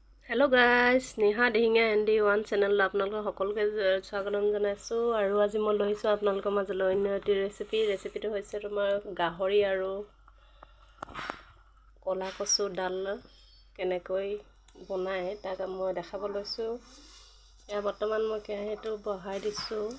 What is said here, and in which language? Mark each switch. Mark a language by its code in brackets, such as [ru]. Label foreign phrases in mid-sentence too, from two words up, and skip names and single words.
[en] hello guys [as] निहा देहिंगा एंडी वन चैनल आपनालोक সকলোকে স্বাগতম জনাইছো আৰু আজি মই লৈছো আপোনালোকৰ মাজলৈ অন্য এটি ৰেচিপিটো হৈছে তোমাৰ গাহৰি আৰু কলা কচু ডাল কেনেকৈ বনায় তাক মই দেখাব লৈছো। এয়া বৰ্তমান মই কেৰাহীটো বহাই দিছো।